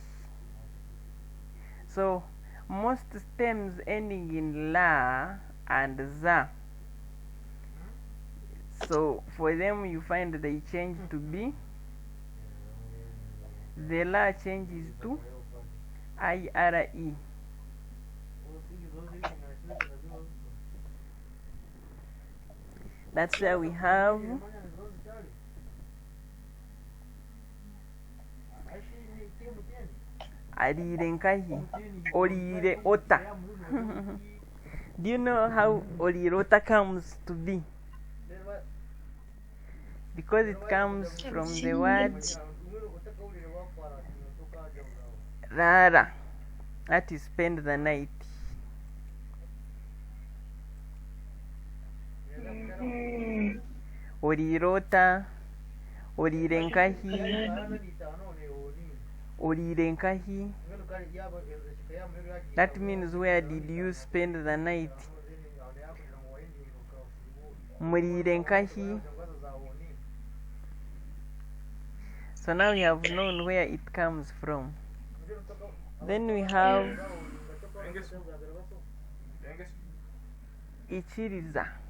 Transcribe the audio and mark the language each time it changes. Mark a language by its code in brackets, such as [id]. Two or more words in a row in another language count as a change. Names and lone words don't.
[en] So most stems ending in la and za, so for them you find they change to be, the la changes to ire. That's where we have [nyn] arire nkahi, orire ota. [en] Do you know how [nyn] orire ota [en] comes to be? Because it comes from the word rara, that is spend the night. [nyn] Orirota, orirenkahi, orirenkahi. [en] That means where did you spend the night? [nyn] Murirenkahi. [en] So now we have known where it comes from. Then we have ichiriza.